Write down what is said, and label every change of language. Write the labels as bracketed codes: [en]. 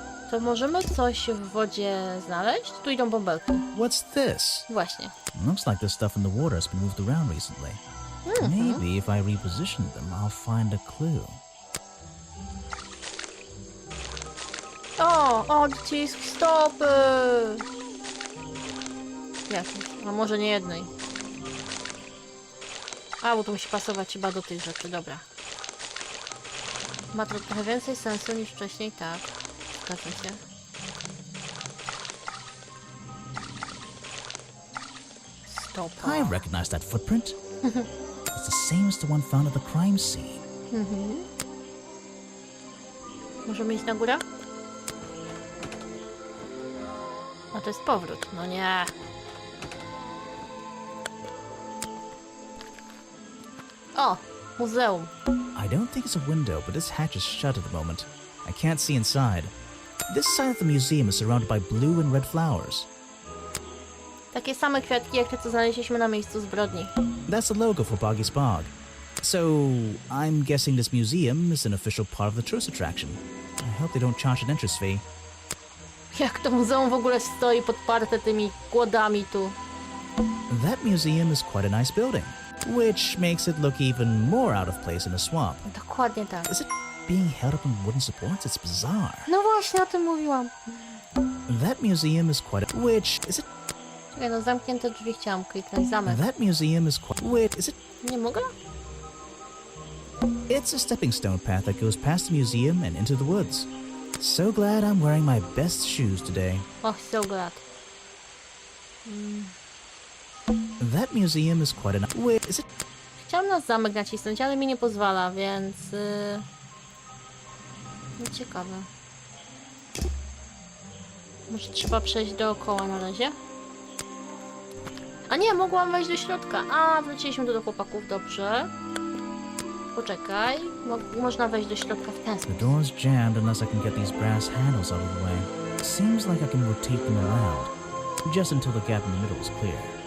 [pl] To możemy coś w wodzie znaleźć? Tu idą bąbelki. [en] What's this? [pl] Właśnie. [en] Looks like the stuff in the water has been moved around recently. Maybe if I reposition them, I'll find a clue. [pl] O! Odcisk stopy! Jakiś. A może nie jednej. A, bo to musi pasować chyba do tych rzeczy. Dobra. Ma to trochę więcej sensu niż wcześniej, tak. Zgadzam się. Stopa. [en] I recognize that footprint. It's the same as the one found at the crime scene. [pl] Możemy iść na górę? A to jest powrót. No nie. O! Muzeum. [en] I don't think it's a window, but this hatch is shut at the moment. I can't see inside. This side of the museum is surrounded by blue and red flowers. [pl] Takie same kwiatki jak te, co znaleźliśmy na miejscu zbrodni. [en] That's the logo for Boggy's Bog. So, I'm guessing this museum is an official part of the tourist attraction. I hope they don't charge an entrance fee. [pl] Jak to muzeum w ogóle stoi podparte tymi kłodami tu. [en] That museum is quite a nice building, which makes it look even more out of place in a swamp. [pl] Dokładnie tak. [en] Is it being held up on wooden supports? It's bizarre. [pl] No właśnie, o tym mówiłam. [en] That museum is quite a... Which... Is it... [pl] Czekaj, no zamknięte drzwi chciałam kliknąć. Zamek. [en] That museum is quite... Wait, is it... [pl] Nie mogę? [en] It's a stepping stone path that goes past the museum and into the woods. So glad I'm wearing my best shoes today. Och, so glad. That museum is quite a... Wait, is it... [pl] Chciałam na zamek nacisnąć, ale mi nie pozwala, więc... No ciekawe. Może trzeba przejść dookoła na razie? A nie, mogłam wejść do środka. A, wróciliśmy tu do chłopaków, dobrze. Poczekaj, można wejść do środka w ten sposób. [en] The door's jammed unless I can get these brass handles out of the way. Seems like I can rotate them around, just until the gap in the middle is clear.